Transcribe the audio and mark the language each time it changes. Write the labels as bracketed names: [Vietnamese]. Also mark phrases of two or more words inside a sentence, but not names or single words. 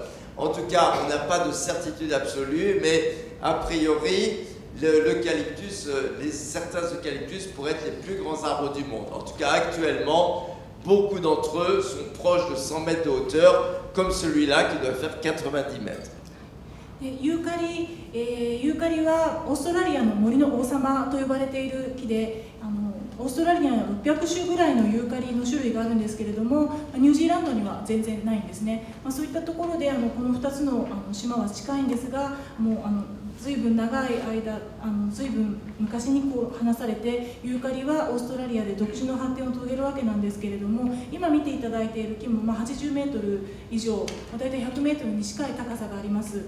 [French] En tout cas, on n'a pas de certitude absolue, mais a priori, l'eucalyptus, certains eucalyptus pourraient être les plus grands arbres du monde. En tout cas, actuellement, beaucoup d'entre eux sont proches de 100 mètres de hauteur, comme celui-là qui doit faire 90 mètres. [Japanese] ユーカリはオーストラリアの森の王様と呼ばれている木で、オーストラリアには600種ぐらいのユーカリの種類があるんですけれども、ニュージーランドには全然ないんですね。そういったところでこの2つの島は近いんですが、もうずいぶん長い間、ずいぶん昔に話されて、ユーカリはオーストラリアで独自の発展を遂げるわけなんですけれども、今見ていただいている木も80メートル以上、大体100メートルに近い高さがあります。